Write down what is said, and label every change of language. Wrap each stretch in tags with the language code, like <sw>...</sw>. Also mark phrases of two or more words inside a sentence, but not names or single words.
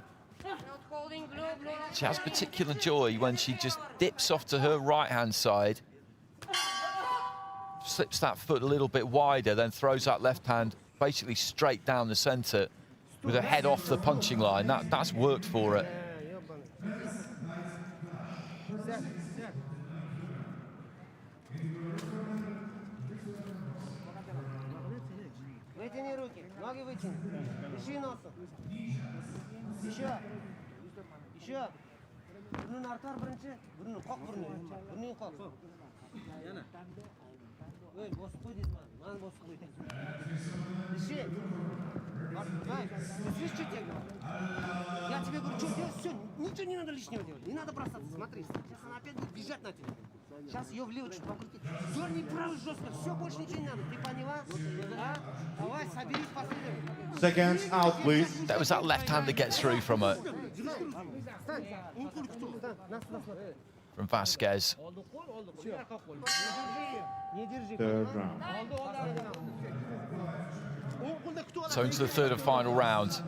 <en>She has particular joy when she just dips off to her right-hand side, slips that foot a little bit wider, then throws that left hand basically straight down the center with her head off the punching line. That's worked for her.</en> <ru>Вытяни руки, ноги вытяни. Дыши носом. Еще. Еще.</ru> <uz>Burnu artar birinchi. Burnu qoq burnu. Burnu qoq. Yana. Ey, bosib qo'y deyman. Men bosib qo'ydim.</uz> <ru>Дыши. Давай. Слышишь, что тебе говорю? Я тебе говорю, что делать? Все, ничего не надо лишнего делать. Не надо бросаться. Смотри, сейчас она опять будет бежать на тебя. Сейчас ее влево чуть покрутить. Дерни правый жестко. Все, больше ничего не надо. Ты поняла? А? Давай, соберись последним.</ru> <en>Seconds out, please. That was that left hand that gets through from her. From Vasquez. Third round. So into the third and final round.</en>